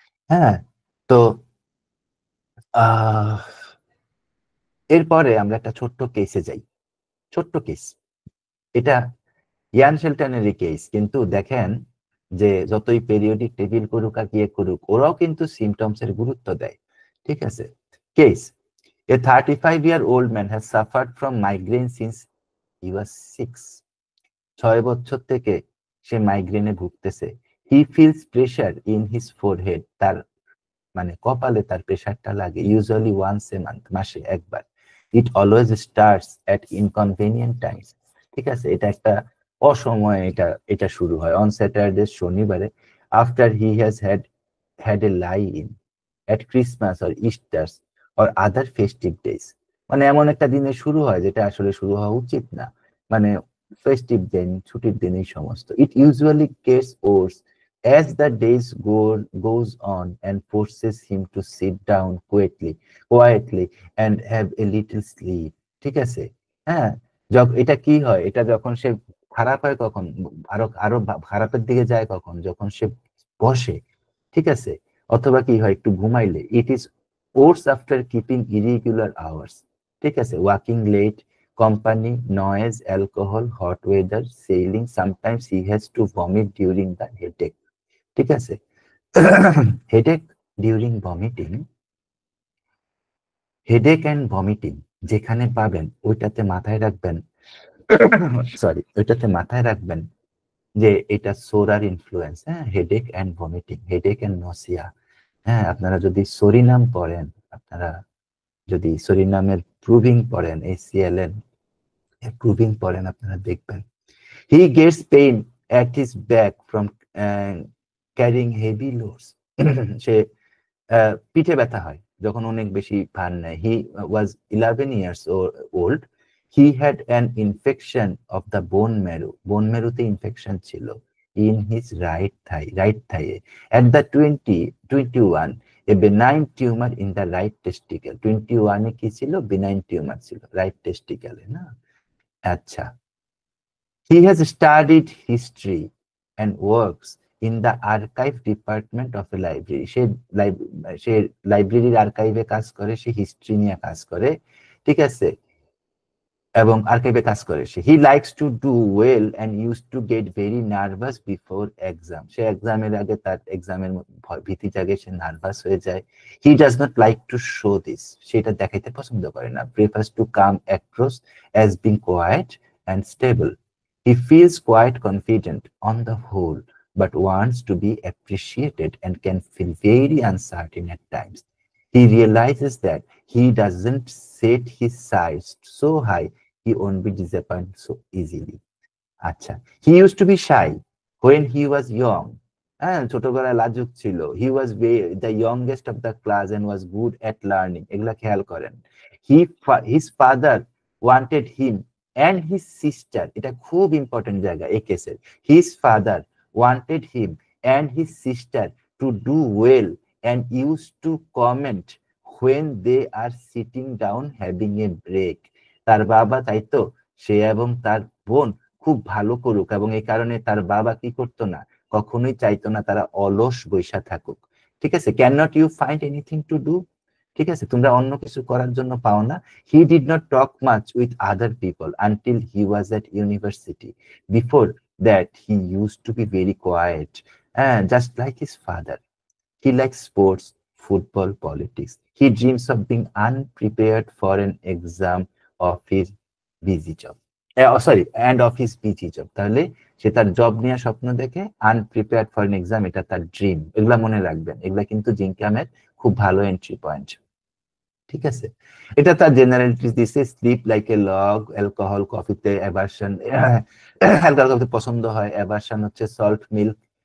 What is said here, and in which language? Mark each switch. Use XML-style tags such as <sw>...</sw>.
<bn>হ্যাঁ, তো এরপরে আমরা একটা ছোট্ট কেসে যাই। ছোট্ট কেস, এটা ইয়ান শেলটনেরই কেস, কিন্তু দেখেন যে যতই পেরিওডিক টেবিল করুক আর ইয়ে করুক, ওরাও কিন্তু সিমটমস এর গুরুত্ব দেয়, ঠিক আছে।</bn> <en>Case, a 35-year-old man has suffered from migraine since he was 6.</en> <bn>6 বছর থেকে সে মাইগ্রেনে ভুগতেছে।</bn> <en>he feels pressure in his forehead,</en> <bn>তার মানে কপালে তার প্রেশারটা লাগে,</bn> <en>usually once a month,</en> <bn>মাসে একবার।</bn> <en>it always starts at inconvenient times,</en> <bn>ঠিক আছে, এটা একটা অসময়ে এটা এটা শুরু হয়,</bn> <en>on Saturday,</en> <bn>শনিবারে,</bn> <en>After he has had a lie in, at Christmas or Easters or other festive days.</en> <bn>মানে এমন একটা দিনে শুরু হয় যেটা আসলে শুরু হওয়া উচিত না, মানে ফেস্টিভ দিন, ছুটির দিন, এই সমস্ত।</bn> <en>it usually gets worse as the days goes on and forces him to sit down quietly and have a little sleep,</en> <bn>ঠিক আছে। হ্যাঁ, এটা কি হয়, এটা যখন সে খারাপ হয় কখন, আরো আরো খারাপের দিকে যায় কখন, যখন সে বসে, ঠিক আছে, অথবা কি হয় একটু ঘুমাইলে।</bn> <en>it is worse after keeping irregular hours,</en> <bn>ঠিক আছে,</bn> <en>Walking late, company, noise, alcohol, hot weather, sailing. Sometimes he has to vomit during the headache,</en> <bn>ঠিক আছে।</bn> <en>headache during vomiting, headache and vomiting</en> <bn>যেখানে পাবেন ওইটাতে মাথায় রাখবেন, সরি, ওইটাতে মাথায় রাখবেন যে এটা সোরার ইনফ্লুয়েন্স। হ্যাঁ,</bn> <en>Headache and vomiting, headache and nausea.</en> <bn>হ্যাঁ, আপনারা যদি সরিনাম পড়েন, আপনারা যদি সরিনামের প্রুভিং পড়েন, ACLN প্রুভিং পড়েন, আপনারা দেখবেন</bn> <en>He gets pain at his back from carrying heavy loads.</en> <bn>সে পিঠে ব্যথা হয় যখন অনেক বেশি ভার নেয়।</bn> <en>He was 11 years old. He had an infection of the bone marrow. Bone marrow</en> <bn>তে ইনফেকশন ছিল</bn> <en>in his right thigh. At the 21, a benign tumor in the right testicle.</en> <bn>21 এ কি ছিল, benign tumor ছিল রাইট টেস্টিকেলে না।</bn> <en>আচ্ছা, he has studied history and works in the archive department of a library.</en> <bn>সে লাইব্রেরির আর্কাইভে কাজ করে, সে হিস্ট্রি নিয়ে কাজ করে, ঠিক আছে, এবং আর্কাইভে কাজ করে সে।</bn> <en>He likes to do well and use to get very nervous before exam.</en> <bn>সে এক্সামের আগে তার এক্সামের ভীতি জাগে, সে নার্ভাস হয়ে যায়।</bn> <en>he does not like to show this,</en> <bn>সেটা দেখাইতে পছন্দ করে না।</bn> <en>Prefers to come across as being quiet and stable. He feels quite confident on the whole, but wants to be appreciated and can feel very uncertain at times. He realizes that he doesn't set his sights so high he won't be disappointed so easily. আচ্ছা, he used to be shy when he was young.</en> <bn>হ্যাঁ, ছোটবেলায় লাজুক ছিল।</bn> <en>He was the youngest of the class and was good at learning.</en> <bn>এগুলা খেয়াল করেন।</bn> <en>His father wanted him and his sister,</en> <bn>এটা খুব ইম্পর্টেন্ট জায়গা এই কেসের।</bn> <en>His father wanted him and his sister to do well and used to comment when they are sitting down having a break.</en> <bn>তার বাবা চাইতো সে এবং তার বোন খুব ভালো করুক, এবং এই কারণে তার বাবা কি করতো না, কখনোই চাইতো না তারা অলস বৈশা থাকুক। ঠিক আছে,</bn> <en>Can not you find anything to do?</en> <bn>ঠিক আছে, তোমরা অন্য কিছু করার জন্য পাও না।</bn> <en>He did not talk much with other people until he was at university. Before that he use to be very quiet, just like his father. He likes sports, football, politics. He dreams of being unprepared for an exam of his busy job. Sorry, and of his busy job.</en> <bn>তাহলে সে তার job নিয়ে স্বপ্ন দেখে,</bn> <en>unprepared for an exam</en> <bn>এটা তার dream. এগুলা মনে রাখবেন, এগুলা কিন্তু জিঙ্কামের খুব ভালো এন্ট্রি পয়েন্ট। ঠিক আছে, এটা তার জেনারেলিটিস দিছে।</bn> <en>sleep like a log,</en> <bn>alcohol কফিতে অ্যাভারশন, অ্যালকোহল কফিতে পছন্দ হয়, অ্যাভারশন হচ্ছে সল্ট মিল্ক।</bn>